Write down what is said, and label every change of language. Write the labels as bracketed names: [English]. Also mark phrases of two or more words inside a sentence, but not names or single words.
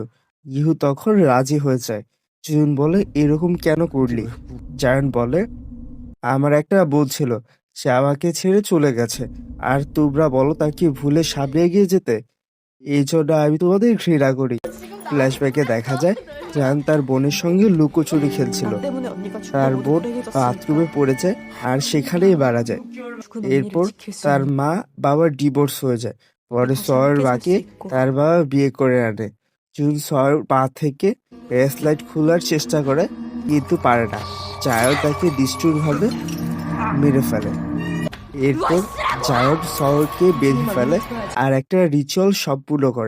[Bangla] গিহু তখন রাজি হয়ে যায়। জুন বলে, এরকম কেন করলি? জায়ন বলে, আমার একটা বোন ছিল, সে আমাকে ছেড়ে চলে গেছে, আর তোমরা বলো তাকে ভুলে সামনে এগিয়ে যেতে। এই জন্য আমি তোমাদের ঘৃণা করি। ফ্ল্যাশব্যাকে দেখা যায় জায়ান তার বোনের সঙ্গে লুকোচুরি খেলছিল। [Korean] 난 때문에 언니가 [Bangla] তার [Korean] 죽다고 [Bangla] বোন [Korean] 우리 얘기해줬어. [Bangla] বাথরুমে পড়ে যায় আর সেখানেই মারা যায়। [Korean] 죽은 언니를 [Bangla] এরপর [Korean] 지킬 수 [Bangla] তার [Korean] 있는 [Bangla] মা বাবার ডিভোর্স হয়ে যায়। পরে [Korean] 다시 [Bangla] সয়ের [Korean] 함께 살 [Bangla] মাকে [Korean] 수 있고 [Bangla] তার বাবা বিয়ে করে আনে। জুন সয়ের পা থেকে রেসলাইট খোলার চেষ্টা করে, কিন্তু পারে না। জায়ন তাকে নিষ্ঠুরভাবে মেরে ফেলে। এরপর জায়ন সয়কে বেঁধে ফেলে আর একটা রিচুয়াল সম্পূর্ণ করে।